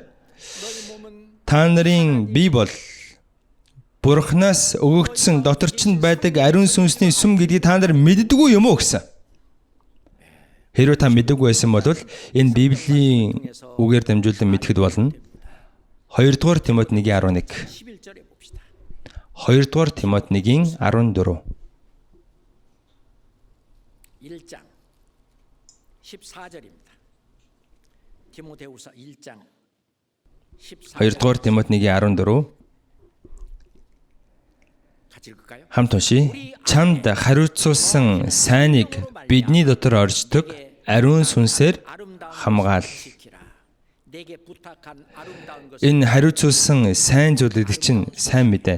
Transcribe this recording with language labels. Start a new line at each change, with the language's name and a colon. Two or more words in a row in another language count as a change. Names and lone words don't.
Mongolian: Та нарын бие бол Бурханаас өгөгдсөн доторчнд байдаг ариун сүнсний сүм гэдгийг та нар мэддэггүй юм уу гэсэн. Хэрвээ та мэддэггүй байсан бол энэ Библийн үгээр дамжуулан мэдхэд болно. 2 дугаар Тимот 1:11. 2 дугаар Тимот 1:14.
Korean: 1장 14절입니다. 디모데후서 1장 14절.
Mongolian: 2 дугаар Тимот 1:14. Хамт уншия. Чамд хариуцуулсан сайныг бидний дотор оршдог ариун сүнсээр хамгаал. Энэ хариуцуулсан сайн зүйл гэдэг чинь сайн мэдээ.